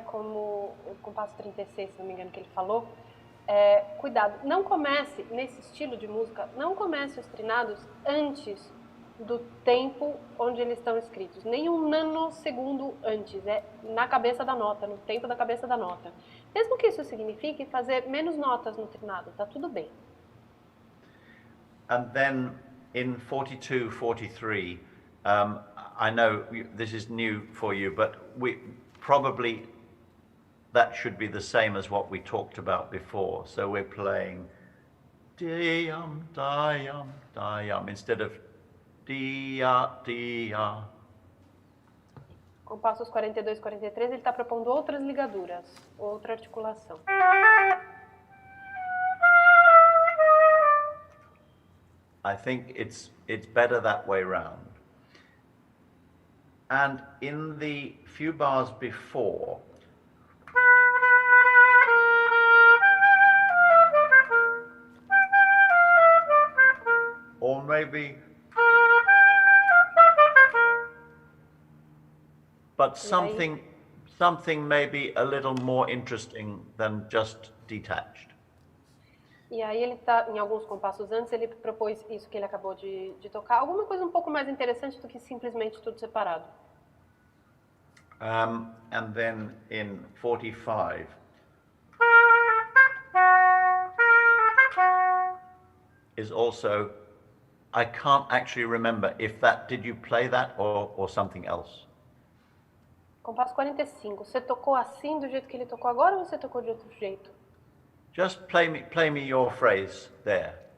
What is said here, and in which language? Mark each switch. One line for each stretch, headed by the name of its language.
Portuguese: Como o compasso 36, se não me engano, que ele falou. Cuidado, não comece, nesse estilo de música, não comece os trinados antes do tempo onde eles estão escritos. Nem um nanosegundo antes, na cabeça da nota, no tempo da cabeça da nota. Mesmo que isso signifique fazer menos notas no trinado, tá tudo bem.
English: And then in 42, 43, I know this is new for you, but probably that should be the same as what we talked about before. So we're playing di-yum, di-yum, di-yum, instead of dia, dia.
Portuguese: Compassos 42 e 43, ele está propondo outras ligaduras, outra articulação.
English: I think it's better that way round. And in the few bars before, or maybe, but something maybe a little more interesting than just detached.
Portuguese: E aí ele tá, em alguns compassos antes, ele propôs isso que ele acabou de tocar, alguma coisa um pouco mais interessante do que simplesmente tudo separado.
English: And then in 45, is also, I can't actually remember if did you play that or something else?
Portuguese: Compasso 45, você tocou assim do jeito que ele tocou agora ou você tocou de outro jeito?
English: Just play me your phrase there.